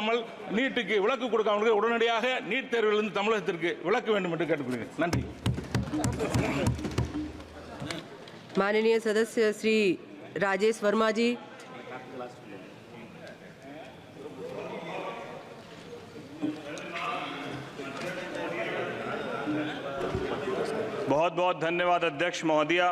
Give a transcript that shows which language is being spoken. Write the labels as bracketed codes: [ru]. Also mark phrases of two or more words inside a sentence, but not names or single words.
[ta] கொடுக்காமல் நீட்டுக்கு விலக்கு கொடுக்காமல் உடனடியாக நீட் தேர்விலிருந்து தமிழகத்திற்கு விலக்க வேண்டும் என்று கேட்டுக்கொள்கிறேன். நன்றி. [hi] माननीय सदस्य श्री राजेश वर्मा जी। बहुत बहुत धन्यवाद अध्यक्ष महोदया।